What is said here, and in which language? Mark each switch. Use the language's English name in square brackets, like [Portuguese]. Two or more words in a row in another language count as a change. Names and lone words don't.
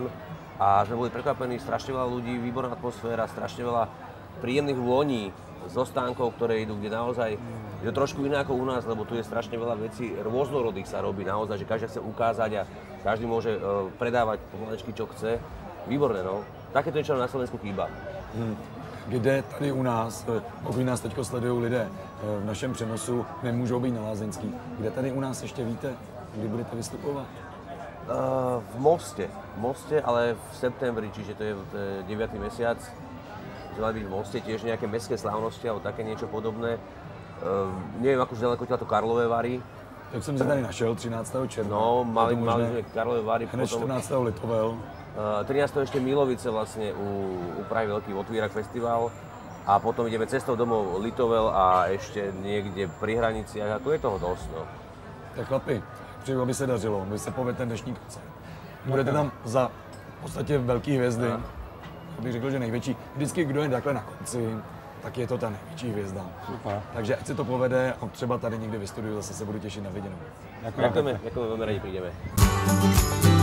[Slovak] A sme boli prekvapení, strašne veľa ľudí, výborná atmosféra, strašne veľa príjemných vôní zo stánkov, ktoré idú, kde naozaj je to trošku iné ako u nás, lebo tu je strašne veľa vecí, rôznorodých sa robí naozaj, že každý chce ukázať a každý môže predávať pomalečky, čo chce. Výborné, no. Takéto niečo na Slovensku chýba. [Czech] Kde tady u nás, pokud nás teď sledují lidé v našem přenosu, nemůžou být na Lázeňský, kde tady u nás ještě víte, kdy budete vystupovat? [Slovak] V Moste, ale v septembri, čiže to je 9. mesiac. Mali byť v Moste tiež nejaké mestské slávnosti alebo také niečo podobné. Neviem, akože ďaleko to Karlové Vary. [Czech] Tak jsem si tady našel 13. června. [Slovak] No, mali sme Karlové Vary. [Czech] Hned 14. Litovel. 13. [Slovak] ešte Milovice vlastne u Prahy veľký otvírak festival a potom ideme cestou domov Litovel a ešte niekde pri hraniciach, ako je toho dosť, no. [Czech] Tak chlapi, přeju, aby se dařilo, aby se povedl ten dnešní koncert. Budete tam za v podstatě velký hvězdy, já bych řekl, že největší. Vždycky, kdo je takhle na konci, tak je to ta největší hvězda. Super. Takže ať se to povede a třeba tady někdy ve studiu zase se budu těšit na viděnou. [Slovak] Ďakujeme, veľmi radi prídeme.